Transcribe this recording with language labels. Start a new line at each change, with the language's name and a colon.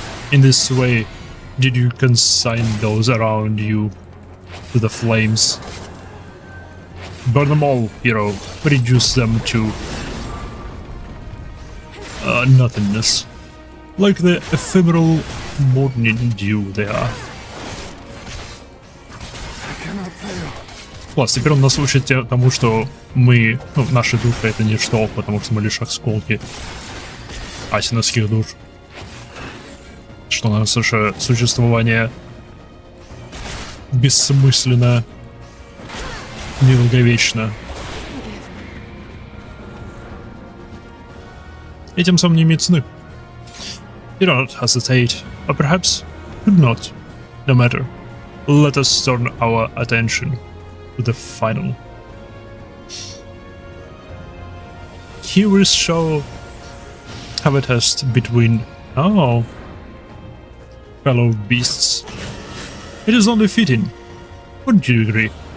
English: In this way, did you consign those around you to the flames? Burn them all, hero. Reduce them to nothingness. Like the ephemeral morning dew they are.
Russian: Класс, теперь он нас учит тому, что мы, наши души это ничто, потому что мы лишь осколки асиновских душ. Что наше существование бессмысленно, недолговечно. И тем самым не имеет цены.
English: You do not hesitate, or perhaps could not. No matter. Let us turn our attention to the final. Here we shall have a test between fellow beasts. It is only fitting. Wouldn't you agree?